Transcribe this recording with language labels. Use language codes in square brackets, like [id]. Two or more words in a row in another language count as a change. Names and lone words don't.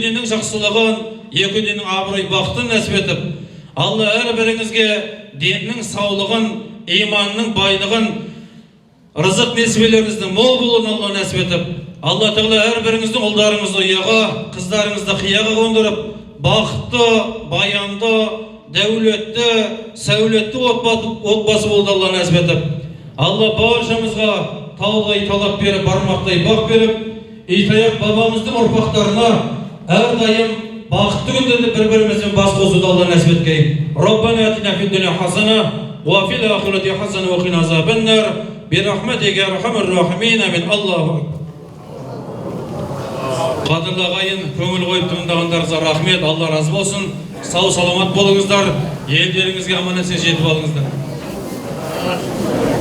[kk] діннің жақсылығын, екі діннің абырой-бақытын нәсіп етіп, Алла әрбіріңізге діннің саулығын, иманның байлығын, рызық несібелеріңіздің мол болуын Алла нәсіп етіп, Алла Тағала әрбіріңіздің ұлдарыңызды ұяға, қыздарыңызды қияға қондырып, бақытты, баянды, дәулетті, сәулетті отбасы болды Алла нәсіп етіп. Алла баршамызға таудай талап беріп, бармақтай бақ беріп, Итаяқ бабамыздың ұрпақтарына әрдайым бақытты күндерде бір-бірімізбен бас қосуды Алла нәсіп еткей. [ar] ربنا آتنا في الدنيا حسنة وفي الآخرة حسنة وقنا عذاب النار برحمتك يا أرحم الراحمين. [kk] Амин. Аллаху қадірлі ағайын, көңіл қойып тыңдағандарыңызға рахмет, Алла разы болсын. Сау саламат болыңыздар, елдеріңізге аман есен жетіп алыңыздар.